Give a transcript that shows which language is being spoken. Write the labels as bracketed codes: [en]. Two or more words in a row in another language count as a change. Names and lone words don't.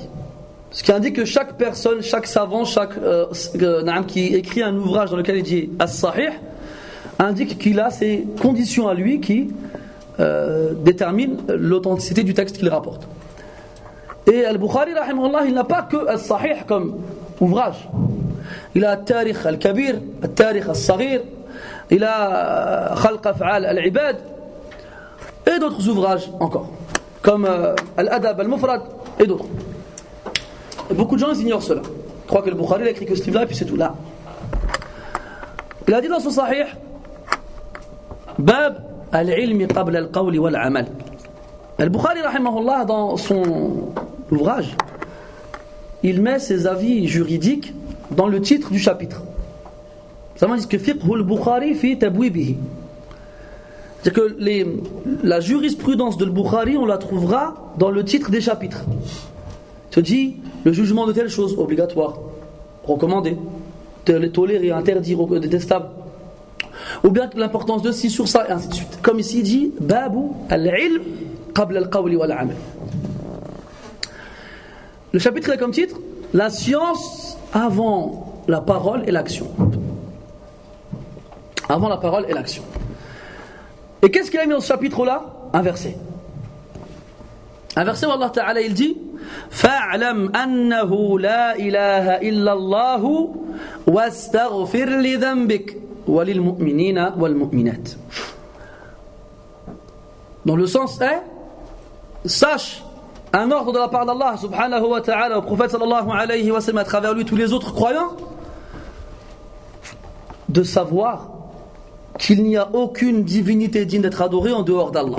[fr] Ce qui indique que chaque personne, chaque savant, qui écrit un ouvrage dans lequel il dit As-Sahih, indique qu'il a ses conditions à lui qui déterminent l'authenticité du texte qu'il rapporte. Et Al-Bukhari, rahimahullah, il n'a pas que As-Sahih comme ouvrage. Il a Al-Tarikh Al-Kabir, Al-Tarikh Al-Saghir, il a Khalq Af'al Al-Ibad, et d'autres ouvrages encore, comme Al-Adab Al-Mufrad, et d'autres. Et beaucoup de gens ignorent cela. Ils croient que Al-Bukhari a écrit que ce livre-là, et puis c'est tout. Là. Il a dit dans son Sahih, Bab Al-Ilmi Qabla Al-Qawli Wal-Amal. Al-Bukhari, rahimahullah, dans son ouvrage, il met ses avis juridiques dans le titre du chapitre. Ça veut dire que [ar] فقه البخاري في تبويبه. [fr] C'est-à-dire que la jurisprudence de Bukhari, on la trouvera dans le titre des chapitres. Il te dit le jugement de telle chose, obligatoire, recommandé, toléré, interdit, détestable. Ou bien l'importance de ci sur ça, et ainsi de suite. Comme ici il dit Babu al-ilm qabla al-qawli wal-amal. Le chapitre est comme titre la science avant la parole et l'action. Avant la parole et l'action. Et qu'est-ce qu'il a mis dans ce chapitre-là? Un verset. Un verset où Allah Ta'ala il dit [ar] فاعلم أنه لا إله إلا الله واستغفر لذنبك وللمؤمنين والمؤمنات. [fr] Dans le sens est sache un ordre de la part d'Allah [ar] سبحانه وتعالى [fr] au prophète [ar] صلى الله عليه وسلم [fr] à travers lui tous les autres croyants de savoir qu'il n'y a aucune divinité digne d'être adorée en dehors d'Allah.